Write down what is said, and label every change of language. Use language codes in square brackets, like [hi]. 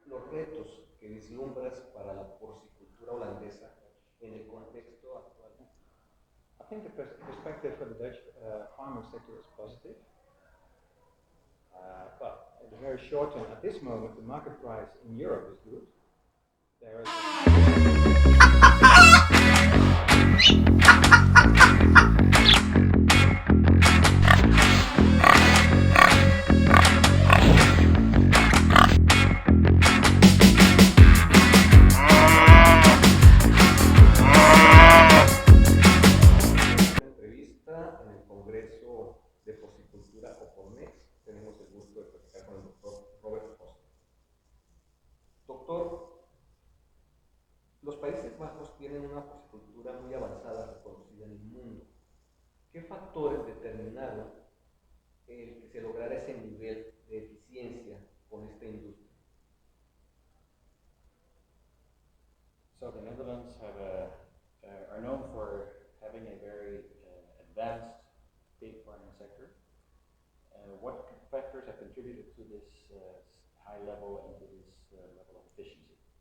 [es] retos que vislumbras para la porcicultura holandesa en el contexto actual? [en] I think the perspective for the Dutch farming sector is positive. But in the very short term, at this moment, the market price in Europe is good. There is [es] entrevista en el Congreso de Porcicultura o Pormex. Tenemos el gusto de platicar con el doctor Robert Hoste. Doctor, los Países Bajos tienen una porcicultura muy avanzada reconocida en el mundo. ¿Qué factores determinaron el que se lograra ese nivel de eficiencia con esta industria? [en] So the Netherlands are known for having a very advanced pig farming sector. What factors have contributed to this high level and to this level of efficiency?